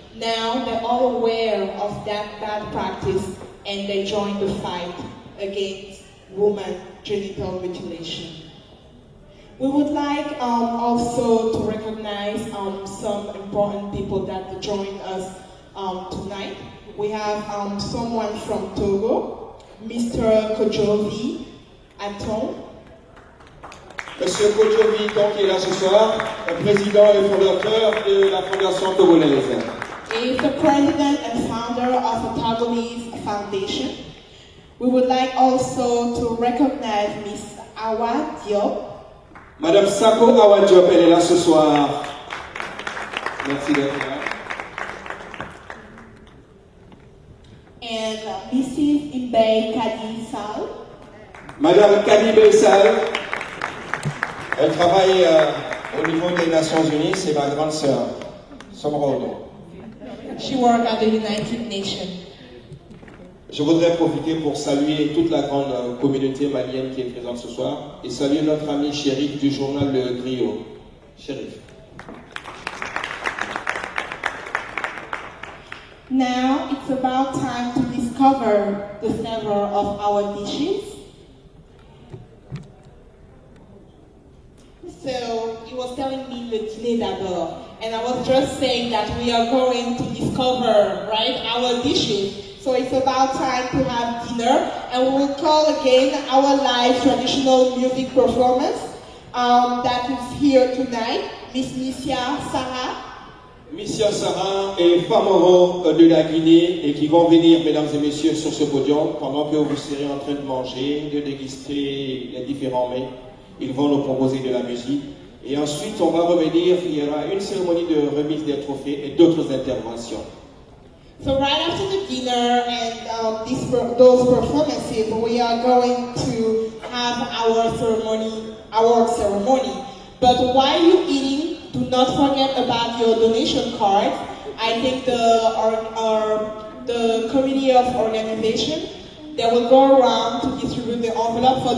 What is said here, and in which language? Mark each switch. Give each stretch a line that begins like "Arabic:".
English: Now they're all aware of that bad practice and they joined the fight against woman genital mutilation. We would like also to recognize some important people that joined us tonight. We have someone from Togo, Mr. Kojovi Aton.
French: Monsieur Kojovi Aton qui est là ce soir, président et fondateur de la Fondation togolaise.
English: He is the president and founder of the Togolese Foundation. We would like also to recognize Miss Awa Diop.
French: Madame Sako Awa Diop, elle est là ce soir. Merci d'être là.
English: And Mrs. Imbe Kadi Sal.
French: Madame Kadi Bessal, elle travaille au niveau des Nations Unies, c'est ma grande sœur, Somrodo.
English: She works at the United Nations.
French: Je voudrais profiter pour saluer toute la grande communauté malienne qui est présente ce soir et saluer notre ami Chérif du journal Le Griot. Chérif.
English: Now it's about time to discover the flavor of our dishes. So he was telling me
French: le dîner d'abord,
English: and I was just saying that we are going to discover, right, our dishes. So it's about time to have dinner, and we will call again our live traditional music performance that is here tonight. Miss Missia Sarah.
French: Missia Sarah et Famoro de la Guinée et qui vont venir, mesdames et messieurs, sur ce podium pendant que vous serez en train de manger, de déguster les différents mets. Ils vont nous proposer de la musique. Et ensuite, on va revenir, il y aura une cérémonie de remise des trophées et d'autres interventions.
English: So right after the dinner and those performances, we are going to have our ceremony. But while you're eating, do not forget about your donation card. I think the committee of organization, they will go around to distribute the envelope.